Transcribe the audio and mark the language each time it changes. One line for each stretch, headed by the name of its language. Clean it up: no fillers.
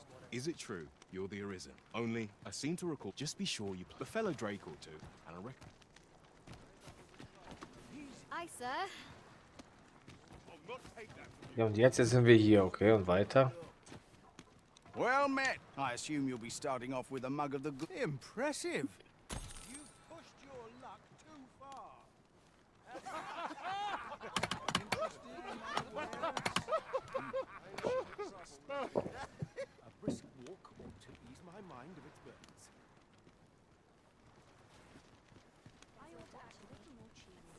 English: Is it true you're the Arisen? Only, I seem to recall, just be sure you a fellow Drake or two, and I reckon... Aye, sir.
German: Ja, und jetzt sind wir hier, okay, und weiter.
English: Well met. I assume you'll be starting off with a mug of the good... Impressive. You've pushed your luck too far. A brisk walk ought to ease my mind of its burdens.